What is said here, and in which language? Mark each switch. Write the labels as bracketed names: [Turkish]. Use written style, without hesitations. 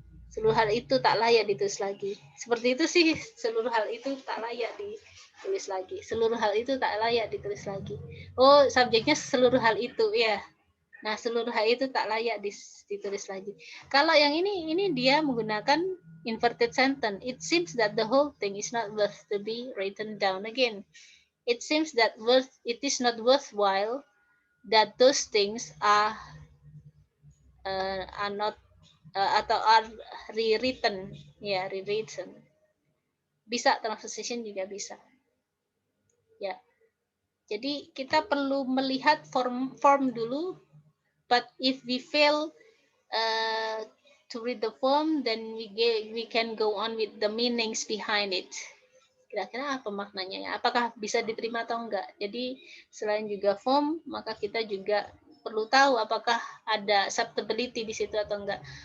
[Indonesian] Seluruh hal itu tak layak ditulis lagi. Seperti itu sih, seluruh hal itu tak layak ditulis lagi. Seluruh hal itu tak layak ditulis lagi. Oh, subjeknya seluruh hal itu ya. Nah, seluruh hal itu tak layak ditulis lagi. Kalau yang ini dia menggunakan inverted sentence. [English] It seems that the whole thing is not worth to be written down again. It seems that it is not worthwhile that those things are not atau are rewritten. [Indonesian] Ya, rewritten. Bisa transposition juga bisa. Ya. Jadi kita perlu melihat form dulu. [English] But if we fail to read the form, then we can go on with the meanings behind it. [Indonesian] Kira-kira apa maknanya ya? Apakah bisa diterima atau enggak? Jadi selain juga form, maka kita juga perlu tahu apakah ada acceptability di situ atau enggak.